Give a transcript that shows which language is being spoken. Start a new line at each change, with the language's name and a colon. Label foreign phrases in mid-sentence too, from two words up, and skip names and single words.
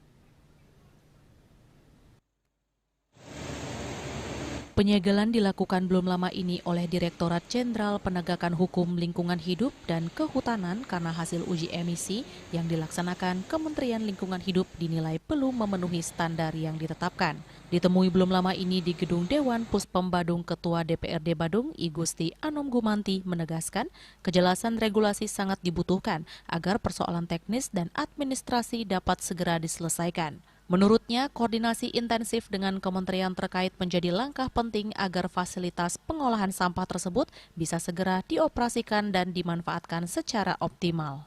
Indonesian: Penyegelan dilakukan belum lama ini oleh Direktorat Jenderal Penegakan Hukum Lingkungan Hidup dan Kehutanan karena hasil uji emisi yang dilaksanakan Kementerian Lingkungan Hidup dinilai belum memenuhi standar yang ditetapkan. Ditemui belum lama ini di Gedung Dewan Puspem Badung, Ketua DPRD Badung, I Gusti Anom Gumanti menegaskan kejelasan regulasi sangat dibutuhkan agar persoalan teknis dan administrasi dapat segera diselesaikan. Menurutnya, koordinasi intensif dengan kementerian terkait menjadi langkah penting agar fasilitas pengolahan sampah tersebut bisa segera dioperasikan dan dimanfaatkan secara optimal.